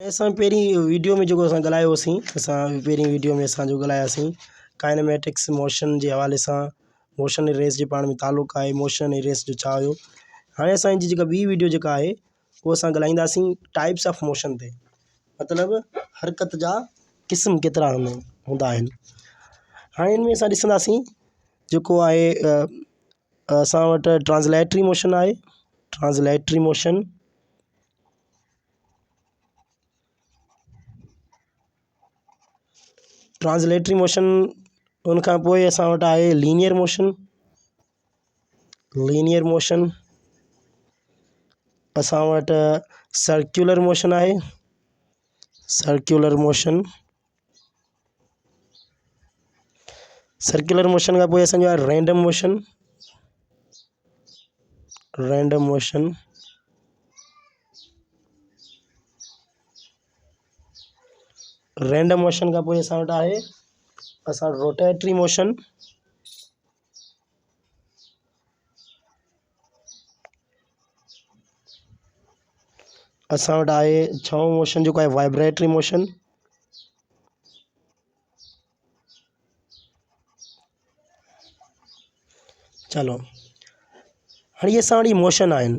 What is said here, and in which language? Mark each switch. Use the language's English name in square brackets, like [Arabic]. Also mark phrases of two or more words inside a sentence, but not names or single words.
[Sindhi] असां पहिरीं वीडियो में जेको असां ॻाल्हायोसीं, असां पहिरीं वीडियो में असांजो ॻाल्हायासीं [English] kinematics motion [Sindhi] जे हवाले सां। मोशन ऐं रेस जे पाण में तालुक़ु आहे, मोशन ऐं रेस जो छा हुयो। हाणे असांजी जेका ॿी वीडियो जेका आहे उहो असां ॻाल्हाईंदासीं [English] types of motion [Sindhi] ते, मतिलबु हरकत जा क़िस्म केतिरा हूंदा आहिनि। हाणे हिन में असां ॾिसंदासीं जेको आहे असां वटि [English] translatory motion [Sindhi] आहे। [English] translatory motion, translatory motion [Sindhi] उन खां पोइ असां वटि आहे [English] linear motion. linear motion [Sindhi] असां वटि [English] circular motion [Sindhi] आहे। [English] circular motion, circular motion [Sindhi] खां पोइ असांजो आहे [English] random motion. random motion, random motion [Sindhi] खां पोइ असां वटि आहे [English] rotatory motion. [Sindhi] असां वटि आहे छहों मोशन जेको आहे [English] vibratory motion. [Sindhi] चलो, हाणे इहे असां वटि मोशन आहिनि।